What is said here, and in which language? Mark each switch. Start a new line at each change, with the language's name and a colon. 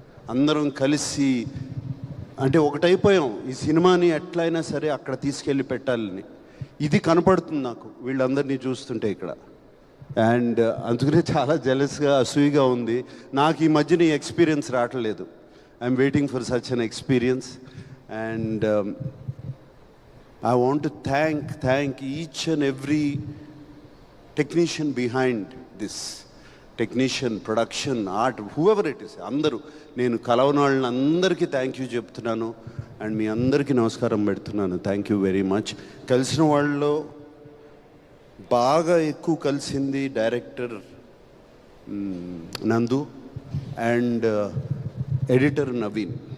Telugu: అందరం కలిసి అంటే ఒకటైపోయాం. ఈ సినిమాని ఎట్లయినా సరే అక్కడ తీసుకెళ్ళి పెట్టాలని. ఇది కనపడుతుంది నాకు వీళ్ళందరినీ చూస్తుంటే ఇక్కడ. అండ్ అందుకనే చాలా జెలస్గా, అసూయగా ఉంది. నాకు ఈ మధ్యన ఈ ఎక్స్పీరియన్స్ రావట్లేదు.
English: I'm waiting for such an experience. And I want to thank each and every technician behind this, technician, production, art, whoever it is.
Telugu: అందరూ నేను కలవని వాళ్ళని అందరికీ థ్యాంక్ యూ చెప్తున్నాను. అండ్ మీ అందరికీ నమస్కారం పెడుతున్నాను.
English: Thank you very much.
Telugu: కలిసిన వాళ్ళలో బాగా ఎక్కువ కలిసింది డైరెక్టర్ నందు అండ్ ఎడిటర్ నవీన్.